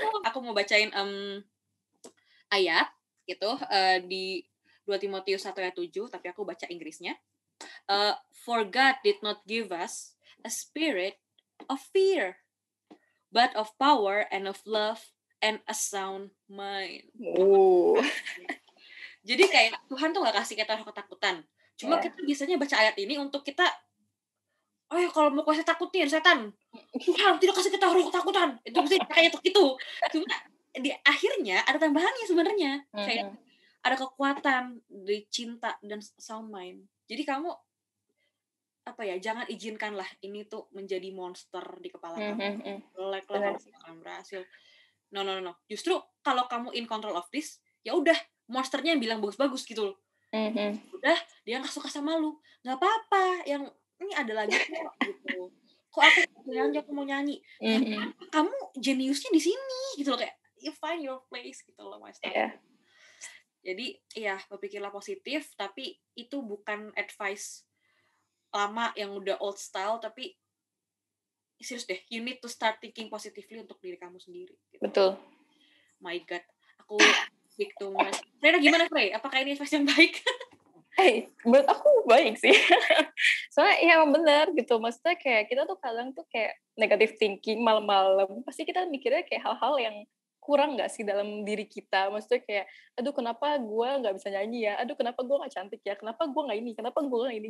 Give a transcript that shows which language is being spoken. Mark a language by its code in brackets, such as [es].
[id] Aku mau bacain ayat gitu di 2 Timotius 1 ayat 7, tapi aku baca Inggrisnya. [en] For God did not give us a spirit of fear, but of power and of love and a sound mind. [id] Jadi kayak Tuhan tuh gak kasih kita roh ketakutan. Cuma kita biasanya baca ayat ini untuk kita, oh ya kalau mau kuasa takutin setan, Tuhan tidak kasih kita roh ketakutan. Itu mesti kayak itu. Cuma di akhirnya ada tambahannya sebenarnya. Kayak ada kekuatan dari cinta dan [en] sound mind. [id] Jadi kamu jangan izinkanlah ini tuh menjadi monster di kepala kamu. Like lah kalau kamu berhasil. No. Justru kalau kamu [en] in control of this, [id] ya udah monsternya yang bilang bagus-bagus gitu loh. Udah dia nggak suka sama lu, nggak apa-apa. Yang ini ada lagi kok gitu. Kok aku mau nyanyi? Kamu jeniusnya di sini gitu loh, kayak [en] you find your place [id] gitu loh mas. Jadi ya berpikirlah positif, tapi itu bukan advice lama yang udah old style, tapi serius deh, [en] you need to start thinking positively [id] untuk diri kamu sendiri. Gitu. Betul. [en] My God, aku speak too much. [id] Freda gimana Frey? Apakah ini advice yang baik? Menurut aku baik sih. Soalnya ya emang benar gitu. Maksudnya kayak kita tuh kadang tuh kayak negative thinking malam-malam. Pasti kita mikirnya kayak hal-hal yang kurang nggak sih dalam diri kita. Maksudnya kayak, aduh kenapa gue nggak bisa nyanyi ya? Aduh kenapa gue nggak cantik ya? Kenapa gue nggak ini? Kenapa gue nggak ini?